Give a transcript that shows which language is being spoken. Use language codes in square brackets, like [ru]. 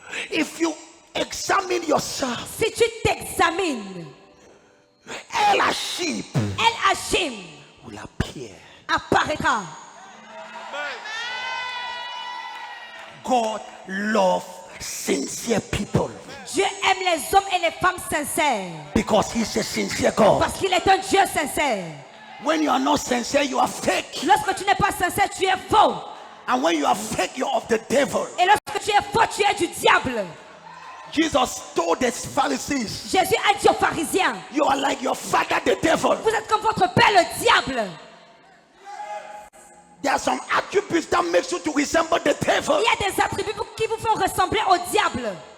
[en] If you examine yourself, [fr] Si tu t'examines, [en] Elashib [fr] El Hachim [en] will appear. [fr] apparaîtra. [en] God loves sincere people [fr] Dieu aime les hommes et les femmes sincères [en] because He's a sincere God. [fr] parce qu'il est un Dieu sincère. [en] When you are not sincere, you are fake. [fr] Lorsque tu n'es pas sincère, tu es faux. [en] And when you are fake, you're of the devil. [fr] Et lorsque tu es faux, tu es du diable. [en] Jesus told the Pharisees, [fr] Jésus a dit aux pharisiens, [en] you are like your father, the devil. [fr] vous êtes comme votre père le diable. [en] There are some attributes that makes you to resemble the devil. [fr] Il y a des attributs qui vous font ressembler au diable.